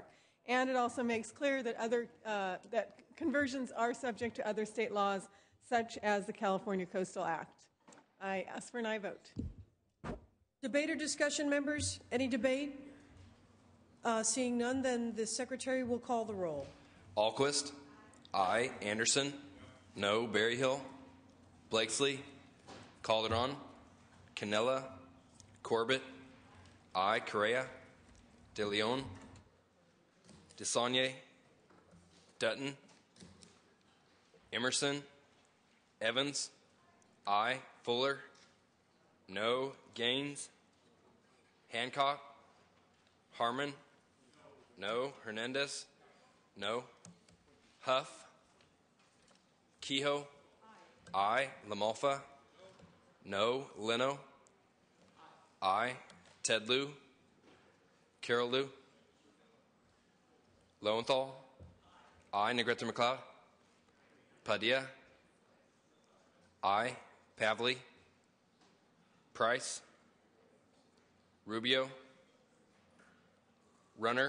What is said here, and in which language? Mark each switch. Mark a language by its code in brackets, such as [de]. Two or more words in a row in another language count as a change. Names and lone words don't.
[en] And it also makes clear that that conversions are subject to other state laws, such as the California Coastal Act. I ask for an aye vote. Debate or discussion, members? Any debate? Seeing none, then the Secretary will call the roll. Alquist, aye. Anderson, no. Berryhill, Blakesley, Calderon, Canella, Corbett, aye. Correa, De Leon, DeSaulnier, Dutton, Emerson, Evans, aye. Fuller, no. Gaines, Hancock, Harmon, no. Hernandez, no. Huff, Kehoe, aye. LaMalfa, no. Leno, I. Ted Lieu. Carol Lieu. Lowenthal. I. Negrete McLeod. Padilla. I. Pavley. Price. Rubio. Runner.